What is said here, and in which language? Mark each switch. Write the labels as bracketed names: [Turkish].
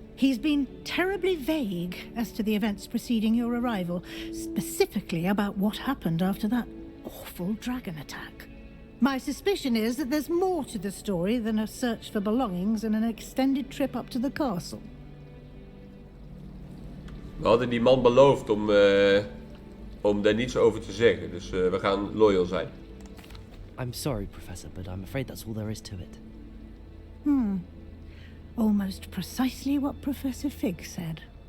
[English] He's been terribly vague as to the events preceding your arrival, specifically about what happened after that awful dragon attack. My suspicion is that there's more to the story than a search for belongings and an extended trip up to the castle. [Dutch] We hadden die man beloofd om daar niets over te zeggen. Dus we gaan loyal zijn. [English] I'm sorry, Professor, but I'm afraid that's all there is to it. Almost precisely what Professor Fig said.